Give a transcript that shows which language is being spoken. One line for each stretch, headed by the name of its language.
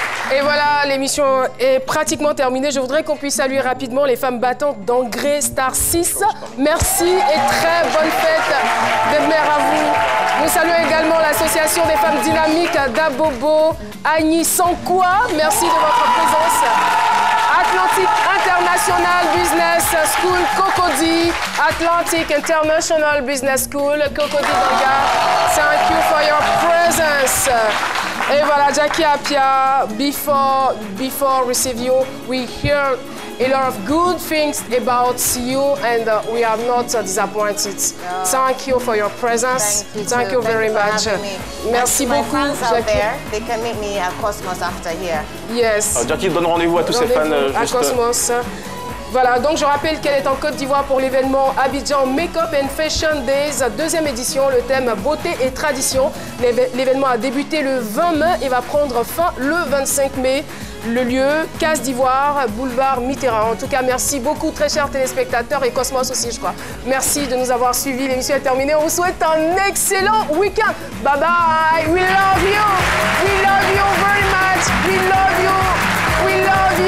French: Et voilà, l'émission est pratiquement terminée. Je voudrais qu'on puisse saluer rapidement les femmes battantes d'Angré Star 6. Merci et très bonne fête de mère à vous. Nous saluons également l'association des femmes dynamiques d'Abobo, Agni Sankoua. Merci de votre présence. Atlantic International Business School, Cocody.
English: Atlantic International Business School, Cocody Danga. Thank you for your presence.
French: Et voilà,
English: Jackie Appiah, before receive you, we hear a lot of good things about you, and we are not disappointed. Thank you for your presence. Thank you very much.
French: Merci beaucoup,
English: Jackie. They can meet me at Cosmos after here. Yes.
French: Alors, Jackie donne rendez-vous à tous ses fans. À Cosmos. Voilà, donc je rappelle qu'elle est en Côte d'Ivoire pour l'événement Abidjan Makeup and Fashion Days, 2e édition, le thème beauté et tradition. L'événement a débuté le 20 mai et va prendre fin le 25 mai. Le lieu, Case d'Ivoire, boulevard Mitterrand. En tout cas, merci beaucoup, très chers téléspectateurs et Cosmos aussi, je crois. Merci de nous avoir suivis. L'émission est terminée. On vous souhaite un excellent week-end.
English: Bye bye. We love you. We love you very much. We love you. We love you.